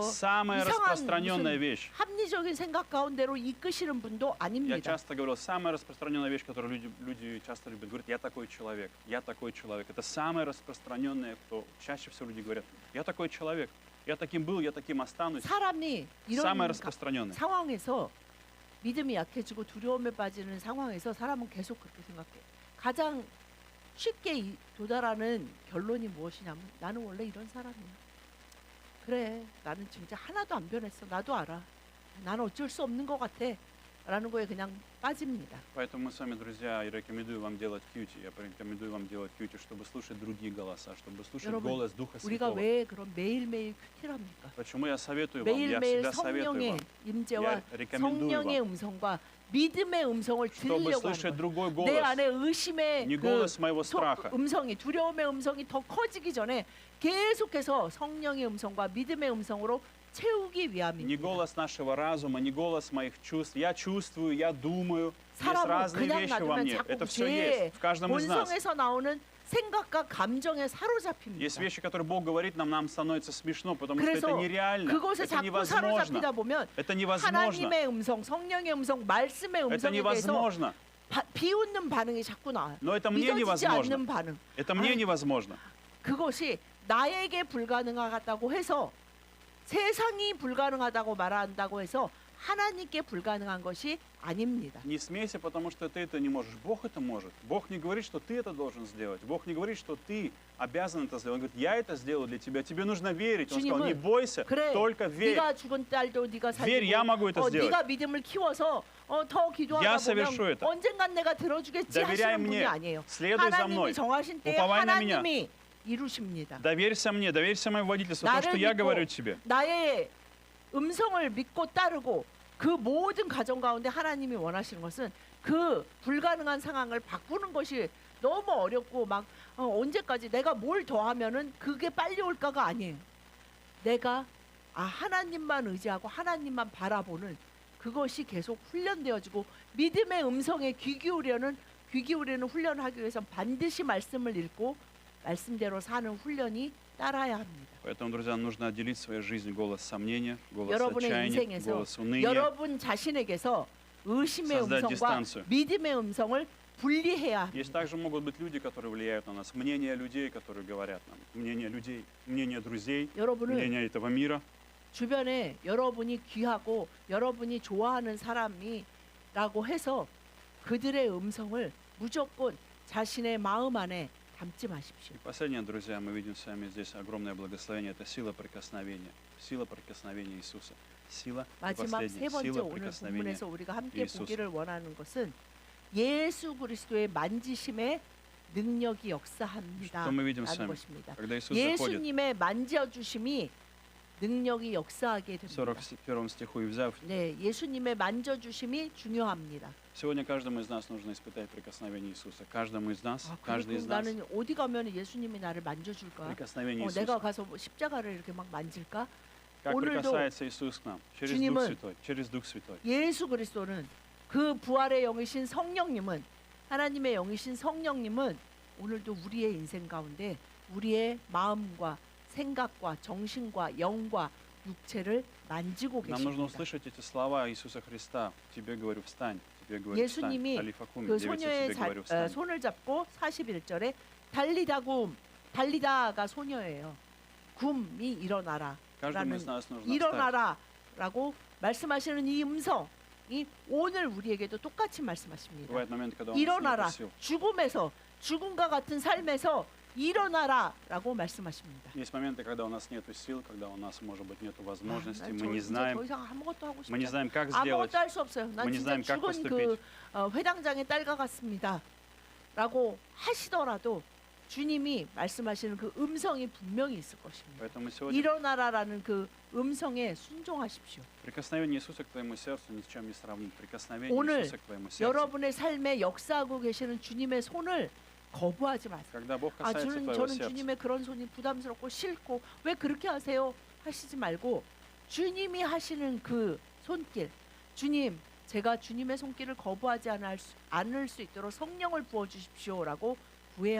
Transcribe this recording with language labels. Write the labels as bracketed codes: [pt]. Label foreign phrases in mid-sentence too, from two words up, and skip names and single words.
[ru] Самая [ko] 이상한 [ru] распространенная [ko] 무슨 [ru] вещь. [ko] 합리적인 생각 가운데로 이끄시는 분도 [ru] Я [ko] 아닙니다. [ru] часто говорил, самая распространенная вещь, которую люди часто любят, говорят, я такой человек, я такой человек. Это самое распространенное, что чаще всего люди говорят, я такой человек, я таким был, я таким останусь. [ko] 사람이 이런 [ru] Самое распространенное. [ko] 상황에서 믿음이 약해지고 두려움에 빠지는 상황에서 사람은 계속 그렇게 생각해. 가장 쉽게 도달하는 결론이 무엇이냐면 나는 원래 이런 사람이야. 그래, 나는 진짜 하나도 안 변했어. 나도 알아. 나는 어쩔 수 없는 것 같아. 라는 거에 그냥 빠집니다. [ru] Поэтому мы с вами, друзья, я рекомендую вам делать кьюти. Я рекомендую вам делать кьюти, чтобы слушать другие голоса, чтобы слушать [ko] 여러분, [ru] голос Духа [ko] 우리가 [ru] Святого. [ko] 왜 그런 매일매일 큐티랍니까? [ru] Почему я советую вам, я [ko] 매일매일 [ru] всегда советую [ko] 성령의 [ru] вам, [ko] 임재와 [ru] я рекомендую [ko] 성령의 [ru] вам, [ko] 음성과 믿음의 음성을 [ru] чтобы [ko] 들으려고 [ru] слышать [ko] 하는 거예요. [ru] другой [ko] 내 [ru] голос, [ko] 안에 의심의 [ru] не [ko] 그 [ru] голос моего страха, [ko] 음성이 두려움의 음성이 더 커지기 전에 계속해서 성령의 음성과 믿음의 음성으로 채우기 [ru] не [ko] 위함입니다. [ru] голос нашего разума, не голос моих чувств. Я чувствую, я думаю, есть [ko] 사람은 [ru] разные [ko] 그냥 [ru] вещи во [ko] 놔두면 [ru] мне. [ko] 자꾸 [ru] Это все [ko] 제 [ru] есть в каждом из нас. [ko] 본성에서 나오는 생각과 감정에 [ru] Есть [ko] 사로잡힙니다. [ru] вещи, которые Бог говорит нам становится смешно, потому что это [ko] 그래서 [ru] нереально, [ko] 그것에 [ru] это [ko] 자꾸 [ru] невозможно. [ko] 사로잡히다 보면 [ru] Это невозможно. [ko] 하나님의 음성, 성령의 음성, 말씀의 [ru] Это [ko] 음성에 대해서 [ru] невозможно. [ko] 비웃는 반응이 자꾸 나와요. [ru] Но это мне [ko] 믿어지지 [ru] невозможно. [ko] 않는 반응. [ru] Это мне [ko] 아. [ru] невозможно. [ko] 그것이 나에게 불가능하다고 해서 세상이 불가능하다고 말한다고 해서 하나님께 불가능한 것이 아닙니다. [ru] Не смейся, потому что ты это не можешь. Бог это может. Бог не говорит, что ты это должен сделать. Бог не говорит, что ты обязан это сделать. Он говорит, я это сделаю для тебя. Тебе нужно верить. Он сказал, не бойся, [ko] 그래, [ru] только верь. [ko] 네가 죽은 딸도 네가 [ru] Верь, я могу это [ko] 살리고 [ru] сделать. [ko] 네가 믿음을 키워서 더 기도하다 [ru] Я совершу [ko] 보면 [ru] это. [ko] 언젠간 내가 들어주겠지 [ru] Доверяй [ko] 하시는 분이 [ru] мне. [ko] 아니에요. [ru] Следуй за [ko] 하나님이 [ru] мной. [ko] 정하신 때에 [ru] Уповай на меня. [ko] 하나님이 이루십니다. [ru] Доверься мне, доверься моему водительству. То, что [ko] 나를 [ru] я [ko] 믿고 [ru] говорю тебе. [ko] 나의 음성을 믿고 따르고 그 모든 가정 가운데 하나님이 원하시는 것은 그 불가능한 상황을 바꾸는 것이 너무 어렵고 막 언제까지 내가 뭘 더하면은 그게 빨리 올까가 아니에요. 내가 하나님만 의지하고 하나님만 바라보는 그것이 계속 훈련되어지고 믿음의 음성에 귀 기울이는 훈련을 하기 위해서 반드시 말씀을 읽고 말씀대로 사는 훈련이 따라야 합니다. [ru] Поэтому, друзья, нужно отделить в своей жизни голос сомнения, голос [ko] 여러분의 [ru] отчаяния, [ko] 인생에서 [ru] голос уныния, [ko] 여러분 자신에게서 의심의 [ru] Создать [ko] 음성과 [ru] дистанцию. [ko] 믿음의 음성을 분리해야 합니다. [ru] Есть также могут быть люди, которые влияют на нас, мнения людей, которые говорят нам, мнения людей, мнения друзей, [ko] 여러분은 [ru] мнения этого мира. [ko] 주변에 여러분이 귀하고 여러분이 좋아하는 사람이라고 해서 그들의 음성을 무조건 자신의 마음 안에 담지 마십시오. [ru] И последнее, друзья, мы видим с вами здесь огромное благословение. Это сила прикосновения Иисуса. Сила, и [ko] 마지막 세 [ru] последняя, [ko] 번째 [ru] сила [ko] 오늘 [ru] прикосновения. [ko] 본문에서 우리가 함께 예수. 보기를 원하는 것은 예수 그리스도의 만지심의 능력이 역사합니다. [ru] Что мы видим с [ko] 라는 [ru] вами? [ko] 것입니다. [ru] Когда Иисус заходит, [ko] 예수님의 만져주심이 능력이 역사하게 됩니다. [ru] 41 стиху, и взяв, [ko] 네, 예수님의 만져주심이 중요합니다. [ru] сегодня каждому из нас нужно испытать прикосновение Иисуса. Каждому из нас, каждый [ko] 그리고 [ru] из нас, [ko] 나는 어디 가면 예수님이 나를 만져줄까? [ru] прикосновение [ko] 내가 [ru] Иисуса. [ko] 가서 십자가를 이렇게 막 만질까? [ru] Как [ko] 오늘도 [ru] прикасается Иисус к нам? Через Дух [ko] 주님은 [ru] Святой. Через Дух Святой. [ko] 예수 그리스도는 그 부활의 영이신 성령님은 하나님의 영이신 성령님은 오늘도 우리의 인생 가운데 우리의 마음과 생각과 정신과 영과 육체를 만지고 [ru] Нам нужно [ko] 계십니다. [ru] услышать эти слова Иисуса Христа. Тебе говорю, встань. Тебе говорю, встань. [ko] 예수님이 Алифакум, 그 9, 소녀의 [ru] тебе говорю, встань. [ko] 손을 잡고 41절에 달리다가 소녀예요. 굼이 일어나라. [ru] Каждому из нас нужно встать. [ko] 일어나라라고 말씀하시는 이 음성이 오늘 우리에게도 똑같이 말씀하십니다. [ru] Бывает момент, когда он нас [ko] 일어나라. [ru] нет сил. [ko] 죽음과 같은 삶에서 일어나라라고 말씀하십니다. [ru] Есть моменты, когда у нас нет сил, когда у нас, может быть, нет возможности, [ko] 난 [ru] мы не [ko] 진짜 더 [ru] знаем, [ko] 이상 아무것도 하고 싶지 [ru] мы не [ko] 않아. [ru] знаем, как сделать. [ko] 아무것도 할 수 없어요. 난 [ru] мы не [ko] 진짜 [ru] знаем, как [ko] 죽은 [ru] поступить. [ko] 그 회당장의 딸과 같습니다. 라고 하시더라도 주님이 말씀하시는 그 음성이 분명히 있을 것입니다. [ru] Поэтому сегодня [ko] 일어나라라는 그 음성에 순종하십시오. [ru] прикосновение Иисуса к твоему сердцу ни с чем не сравнит. Прикосновение [ko] 오늘 [ru] Иисуса к твоему сердцу. [ko] 여러분의 삶에 역사하고 계시는 주님의 손을 거부하지 마세요. [ru] Когда Бог касается твоего [ko] 저는 [ru] сердца, [ko] 주님의 그런 손이 부담스럽고 싫고 왜 그렇게 하세요? 하시지 말고 주님이 하시는 그 손길, 주님, 제가 주님의 손길을 거부하지 않을 수 있도록 성령을 부어주십시오라고 구해야